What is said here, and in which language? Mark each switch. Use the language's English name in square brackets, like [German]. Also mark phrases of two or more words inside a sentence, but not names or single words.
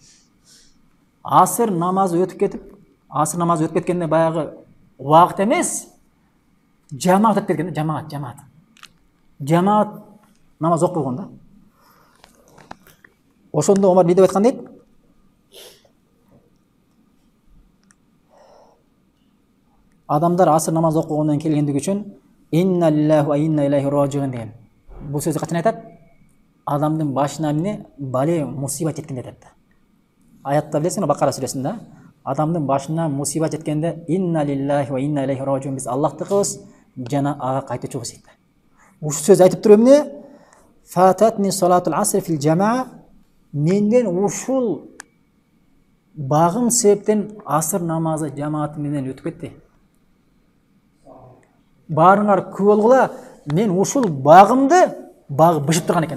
[Kyrgyz] Асыр намазы өтүп кеткенде баягы убакыт эмес, жамаат өтүп кеткен да, жамаат намаз окуп койгон да. Ошондо Омар эмне деп айткан дейт? Адамдар асыр намаз окугандан келгендиги үчүн [Arabic] إنا لله وإنا إليه راجعون [Kyrgyz] деген. Бул сөздү качан айтат? Адамдын башына эмне бале, мусибат жеткенде айтат да. Аятта билесиңер, Бакара сүрөсүндө адамдын башына мусибат жеткенде [Arabic] إنا لله وإنا إليه راجعون, [Kyrgyz] биз Аллахтыкыбыз жана ага кайтуучубуз дейт. Ушул сөз айтып туруп эмне? [Arabic] فاتتني صلاة العصر في الجماعة, [Kyrgyz] менден ушул багым себептен асыр намазы жамаат менен өтүп кетти. Баарыңар күбө болгула, мен ушул багы бышып турган экен да.